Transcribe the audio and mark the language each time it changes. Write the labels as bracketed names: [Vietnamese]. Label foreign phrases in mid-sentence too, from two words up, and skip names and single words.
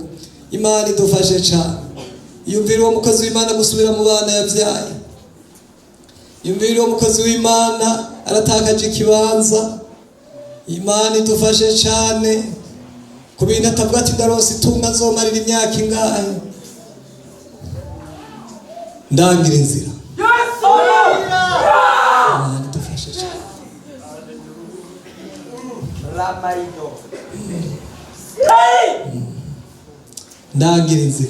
[Rundi] Imana idufashe cyane. Yumvira uwo mukozi w'Imana gusubira mu bana yavyaye. Yumvira uwo mukozi w'Imana aratakaje ikibanza. Imana idufashe cyane. Ku bintu atavuga ati ndaronse itunga nzomarira imyaka ingahe. Ndangira inzira. Imana idufashe cyane. Ndangira inzira.